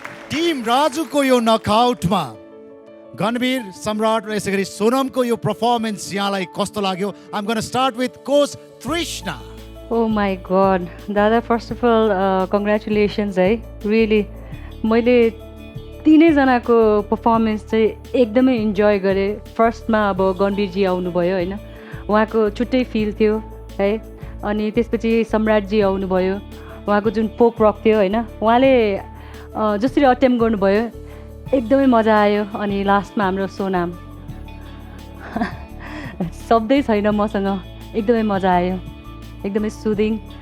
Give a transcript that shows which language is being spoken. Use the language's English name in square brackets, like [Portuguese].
[Nepali] Team राजुको यो नकआउटमा गणवीर सम्राट र यसै गरी सोनमको यो पर्फर्मेन्स यहाँलाई कस्तो लाग्यो? [English] I'm gonna start with coach Trishna. Oh my God दादा, first of all congratulations है। [Nepali] रियली मैले तिनैजनाको पर्फर्मेन्स चाहिँ एकदमै इन्जोय गरेँ। फर्स्टमा अब गणवीरजी आउनुभयो होइन, उहाँको छुट्टै फिल थियो है। अनि त्यसपछि सम्राटजी आउनुभयो, उहाँको जुन फोक रक थियो होइन, उहाँले जसरी अटेम्प गर्नुभयो एकदमै मजा आयो। अनि लास्टमा हाम्रो सोनाम शब्दै छैन मसँग, एकदमै मजा आयो, एकदमै सुदिङ।